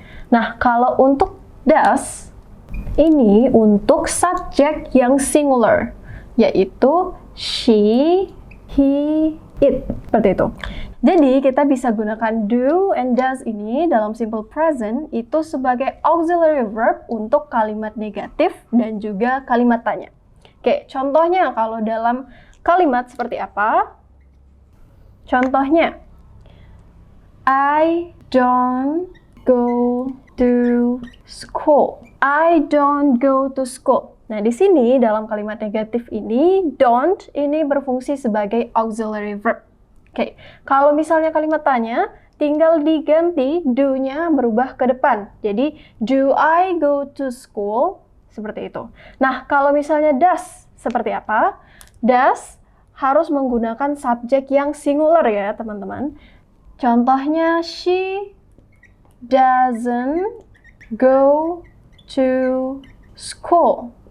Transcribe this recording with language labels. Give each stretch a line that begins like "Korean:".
Indonesian: Nah, kalau untuk does, ini untuk subjek yang singular, yaitu she, he, it. Seperti itu. Jadi, kita bisa gunakan do and does ini dalam simple present itu sebagai auxiliary verb untuk kalimat negatif dan juga kalimat tanya. Oke, contohnya kalau dalam kalimat seperti apa? Contohnya,
English: I don't go to school. I don't go to school.
Indonesian: Nah, di sini dalam kalimat negatif ini, don't ini berfungsi sebagai auxiliary verb. Oke, kalau misalnya kalimat tanya, tinggal diganti do-nya berubah ke depan. Jadi,
English: do I go to school?
Indonesian: Seperti itu. Nah, kalau misalnya does, seperti apa? Does harus menggunakan subjek yang singular ya, teman-teman. Contohnya,
English: she doesn't go to school.